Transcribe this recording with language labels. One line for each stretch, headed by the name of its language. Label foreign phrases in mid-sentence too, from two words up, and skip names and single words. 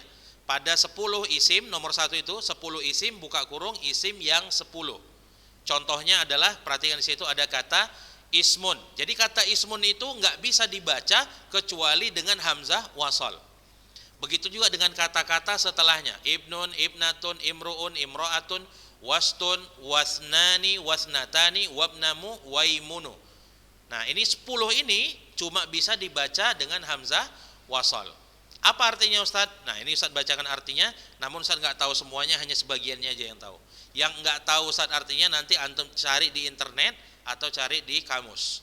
Indonesian: Pada 10 isim, nomor 1 itu 10 isim buka kurung isim yang 10. Contohnya adalah, perhatikan di situ ada kata ismun. Jadi kata ismun itu nggak bisa dibaca kecuali dengan hamzah wasal. Begitu juga dengan kata-kata setelahnya, ibnun,
Arabic: ابنة، امرؤ، امرأة، واست، واثنان، واثنتان، وابنم,
Indonesian: waimunu. Nah, ini 10 ini cuma bisa dibaca dengan hamzah wasal. Apa artinya Ustadz? Nah, ini Ustadz bacakan artinya, namun Ustadz nggak tahu semuanya, hanya sebagiannya aja yang tahu. Yang nggak tahu Ustadz artinya nanti antum cari di internet atau cari di kamus.